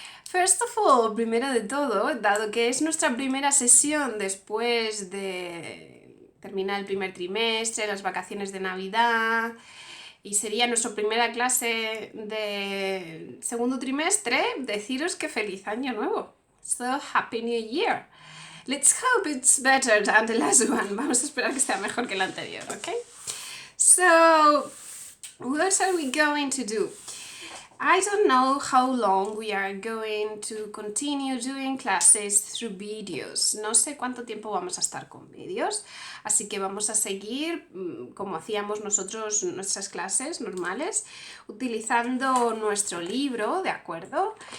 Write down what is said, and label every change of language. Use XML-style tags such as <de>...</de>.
<en>First of all,</en> <es>primero de todo, dado que es nuestra primera sesión después de terminar el primer trimestre, las vacaciones de Navidad, y sería nuestra primera clase de segundo trimestre, deciros que feliz año nuevo.</es> <en>So, Happy New Year. Let's hope it's better than the last one.</en> <es>Vamos a esperar que sea mejor que el anterior, ¿ok?</es> <en>So, what are we going to do? I don't know how long we are going to continue doing classes through videos.</en> <es>No sé cuánto tiempo vamos a estar con vídeos, así que vamos a seguir como hacíamos nosotros nuestras clases normales, utilizando nuestro libro, ¿de acuerdo?</es>